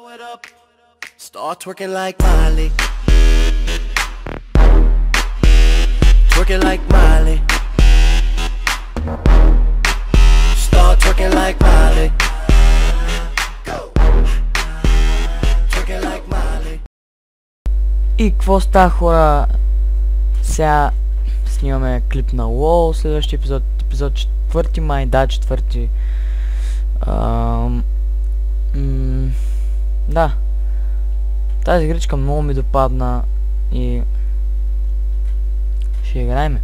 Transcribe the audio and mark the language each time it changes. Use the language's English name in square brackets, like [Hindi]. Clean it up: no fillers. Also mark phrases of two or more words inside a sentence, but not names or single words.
[English] Start twerking like Miley. Twerking like Miley. Start twerking like Miley. Go. Twerking like Miley. [Bulgarian] И какво става, хора? Сега снимаме клип на LOL, следващия епизод 4 май, да, 4. Да. Тази игричка много ми допадна и ще играем.